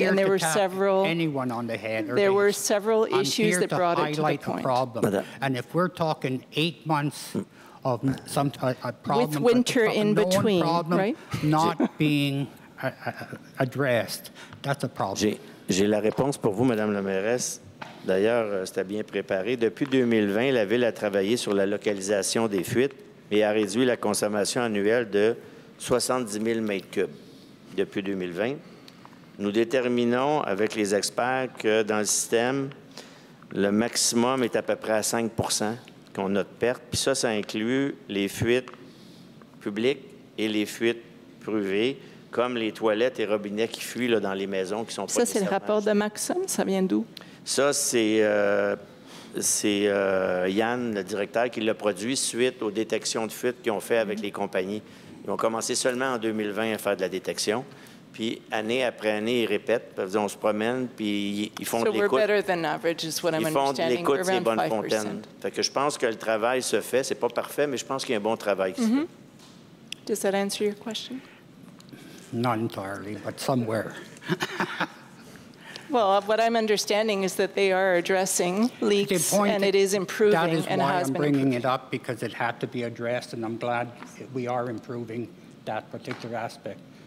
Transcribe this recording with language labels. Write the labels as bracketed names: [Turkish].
[English] And there were several anyone on the head. There were several issues that brought it to the point. Problem. And if we're talking 8 months of some a problem with winter in between, right? Not being addressed, that's a problem. [French] J'ai la réponse pour vous, Madame la mairesse. D'ailleurs, c'était bien préparé. Depuis 2020, la Ville a travaillé sur la localisation des fuites et a réduit la consommation annuelle de 70 000 mètres cubes depuis 2020. nous déterminons avec les experts que dans le système, le maximum est à peu près à 5 qu'on a de perte. Puis ça inclut les fuites publiques et les fuites privées, comme les toilettes et robinets qui fuient là, dans les maisons qui sont pas Ça, c'est le rapport de Maxime. Ça vient d'où? Ça, c'est Yann, le directeur, qui l'a produit suite aux détections de fuites qu'ils ont fait avec les compagnies. Ils ont commencé seulement en 2020 à faire de la détection. Puis, année après année, ils répètent. On se promène, puis ils font de l'écoute. Ils font de l'écoute, ces bonnes fontaines. Fait que je pense que le travail se fait. C'est pas parfait, mais je pense qu'il y a un bon travail qui se fait. [English] Does that answer your question? Not entirely, but somewhere. Well, what I'm understanding is that they are addressing leaks, and it is improving and has been improved. That is why I'm bringing it up, because it had to be addressed, and I'm glad we are improving that particular aspect.